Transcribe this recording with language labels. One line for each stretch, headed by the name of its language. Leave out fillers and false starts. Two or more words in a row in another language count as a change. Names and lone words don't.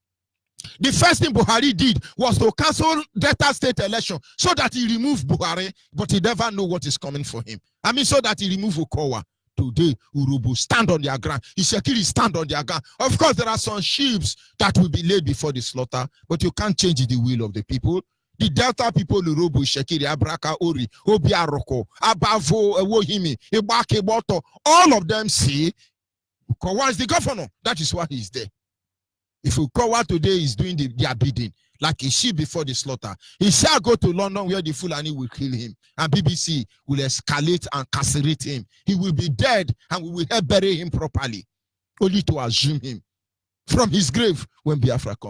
English: The first thing Buhari did was to cancel Delta State election so that he removed Buhari, but he never knew what is coming for him. I mean, so that he removed Okowa. Today, Urobo stand on their ground. Ishekiri stand on their ground. Of course, there are some sheep that will be laid before the slaughter, but you can't change the will of the people. The Delta people, Urobo, Ishekiri, Abraka, Ori, Obiaroko, Abavo, Ewohimi, Ibake, Boto, all of them say, Okowa is the governor. That is why he's there. If Ukowa today is doing their bidding, like a sheep before the slaughter. He shall go to London where the Fulani will kill him, and BBC will escalate and carcerate him. He will be dead, and we will help bury him properly, only to assume him from his grave when Biafra come.